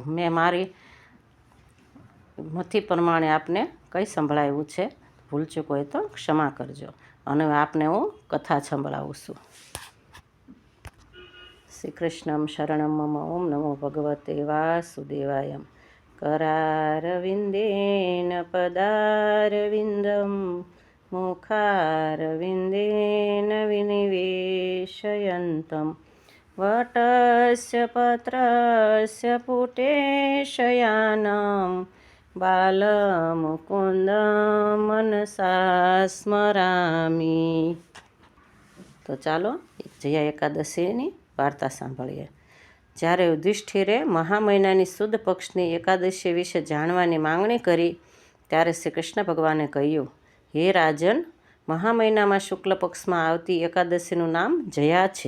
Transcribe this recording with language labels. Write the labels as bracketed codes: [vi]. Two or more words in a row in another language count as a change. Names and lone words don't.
[gu] મેં મારી મથી પ્રમાણે આપને કંઈ સંભળાવ્યું છે, ભૂલચૂક હોય તો ક્ષમા કરજો. અને આપને હું કથા સંભળાવું છું. [sa] શ્રી કૃષ્ણમ શરણમ મમ. ઓમ નમો ભગવતે વાસુદેવાય. करारविन्देन पदारविन्दं मुखारविन्देन विनिवेशयन्तं वटस्य पत्रस्य पुटेशयानं बालमुकुन्दं मनसा स्मरामि. [gu] તો ચાલો જયા એકાદશીની વાર્તા સાંભળીએ. જ્યારે યુધિષ્ઠિરે મહા મહિનાની સુદ પક્ષની એકાદશી વિશે જાણવાની માંગણી કરી ત્યારે શ્રી કૃષ્ણ ભગવાને કહ્યું, હે રાજન, મહા મહિનામાં શુક્લ પક્ષમાં આવતી એકાદશીનું નામ જયા છે.